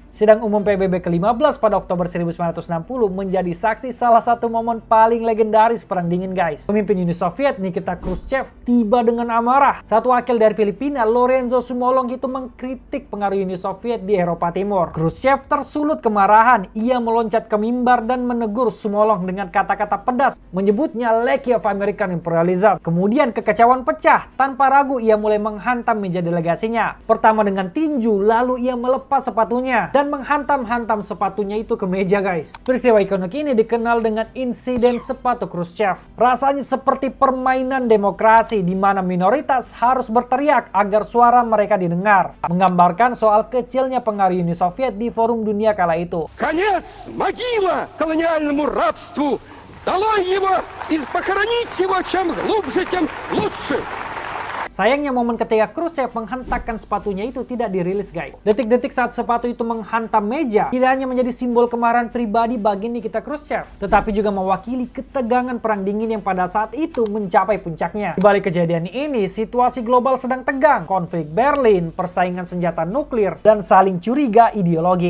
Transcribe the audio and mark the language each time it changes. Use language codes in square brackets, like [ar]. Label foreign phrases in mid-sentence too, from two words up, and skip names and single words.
[id] Sidang Umum PBB ke-15 pada Oktober 1960 menjadi saksi salah satu momen paling legendaris perang dingin guys. Pemimpin Uni Soviet Nikita Khrushchev tiba dengan amarah. Satu wakil dari Filipina, Lorenzo Sumolong, itu mengkritik pengaruh Uni Soviet di Eropa Timur. Khrushchev tersulut kemarahan. Ia meloncat ke mimbar dan menegur Sumolong dengan kata-kata pedas, menyebutnya [en] lackey of American imperialism. [id] Kemudian kekecewaan pecah. Tanpa ragu ia mulai menghantam meja delegasinya. Pertama dengan tinju, lalu ia melepas sepatunya dan menghantam-hantam sepatunya itu ke meja guys. Peristiwa ikonik ini dikenal dengan insiden sepatu Khrushchev. Rasanya seperti permainan demokrasi di mana minoritas harus berteriak agar suara mereka didengar. Menggambarkan soal kecilnya pengaruh Uni Soviet di forum dunia kala itu. [ru] Конец! Могила колониальному рабству! Долой его и похоронить его чем глубже, тем лучше! [id] Sayangnya momen ketika Khrushchev menghentakkan sepatunya itu tidak dirilis guys. Detik-detik saat sepatu itu menghantam meja tidak hanya menjadi simbol kemarahan pribadi bagi Nikita Khrushchev, tetapi juga mewakili ketegangan perang dingin yang pada saat itu mencapai puncaknya. Di balik kejadian ini, situasi global sedang tegang. Konflik Berlin, persaingan senjata nuklir, dan saling curiga ideologi.